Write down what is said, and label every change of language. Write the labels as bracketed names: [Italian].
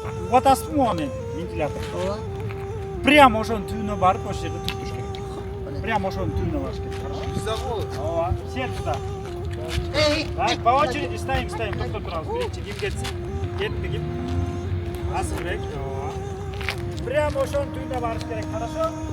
[Russian] Вот осмотрим вентилятор. [Kyrgyz] Прямо ошонун түбүнө барып, ошол жерде туруп туруш керек. Прямо ошонун түбүнө барыш керек. Ооба, сен туда. [Russian] Так, по очереди ставим, [Kyrgyz] токтоп турабыз. Биринчи ким кетсин? Кетти ким? Асылбек. Ооба. Прямо ошонун түбүнө барыш керек, хорошо?